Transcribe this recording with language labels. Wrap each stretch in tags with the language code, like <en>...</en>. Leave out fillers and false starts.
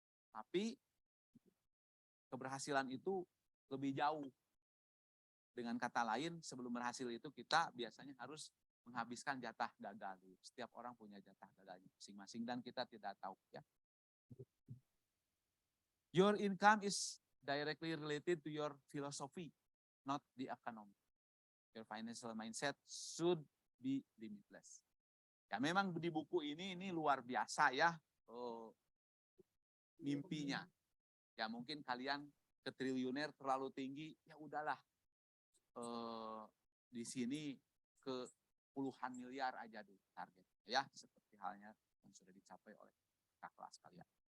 <id>Tapi keberhasilan itu lebih jauh. Dengan kata lain, sebelum berhasil itu kita biasanya harus menghabiskan jatah gagal. Setiap orang punya jatah gagalnya masing-masing dan kita tidak tahu ya.</id> <en>Your income is directly related to your philosophy, not the economy. Your financial mindset should be limitless.</en> <id>Ya memang di buku ini luar biasa ya mimpinya. Ya mungkin kalian ke triliuner terlalu tinggi, ya udahlah di sini ke puluhan miliar aja dulu targetnya ya, seperti halnya yang sudah dicapai oleh kakak kelas kalian.</id>